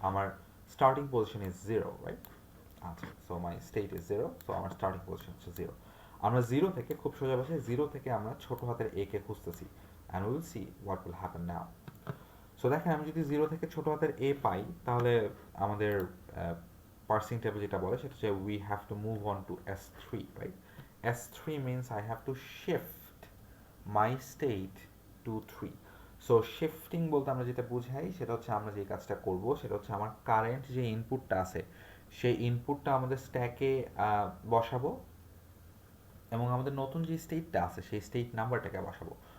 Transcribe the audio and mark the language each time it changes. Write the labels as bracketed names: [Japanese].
[Bangla] আমার starting position is 0, right? আচ্ছা, [English] so my state is 0, [Bangla] so আমার স্টার্টিং পজিশন হচ্ছে 0। আমরা 0 থেকে, খুব সোজা ভাষায় 0 থেকে আমরা ছোট হাতের এ কে খুঁজতেছি, [English] And will see what will happen now. [Bangla] So দেখেন, আমি যদি 0 থেকে ছোট হাতের এ পাই, তাহলে আমাদের পার্সিং টেবিল যেটা বলে সেটা হচ্ছে [English] we have to move on to S3, [Bangla] right? [English] S3 means I have to shift my state to 3. [Bangla] So shifting বলতে আমরা যেটা বুঝাই সেটা হচ্ছে আমরা যে কাজটা করব সেটা হচ্ছে আমার কারেন্ট যে ইনপুটটা আছে সেই ইনপুটটা আমাদের স্ট্যাকে বসাবো, এবং আমাদের নতুন যে স্টেটটা আছে সেই স্টেট নাম্বারটাকে বসাবো।